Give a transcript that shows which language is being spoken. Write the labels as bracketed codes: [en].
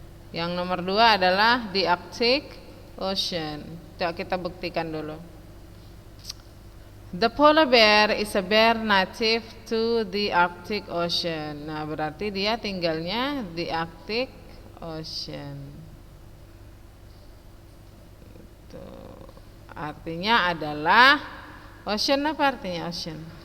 [id] Yang nomor 2 adalah the Arctic Ocean. Coba kita buktikan dulu. [en] The polar bear is a bear native to the Arctic Ocean. [id] Nah, berarti dia tinggalnya di Arctic Ocean. Tuh. Artinya adalah ocean, apa artinya ocean?